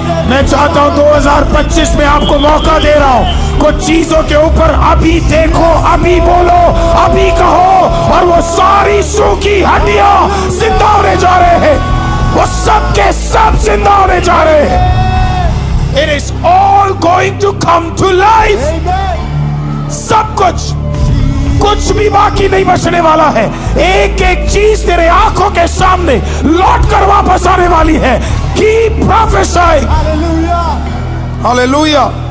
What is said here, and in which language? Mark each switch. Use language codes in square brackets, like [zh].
[hi] मैं चाहता हूं 2025 में आपको मौका दे रहा हूं, कुछ चीजों के ऊपर अभी देखो, अभी बोलो, अभी कहो, और वो सारी सूखी हड्डियां जिंदा होने जा रहे हैं, वो सब के सब जिंदा होने जा रहे हैं। [en] It is all going to come to life। [hi] सब कुछ भी बाकी नहीं बचने वाला है। एक एक चीज तेरे आंखों के सामने लौट कर वापस आने वाली है। [en] Keep prophesying। Hallelujah.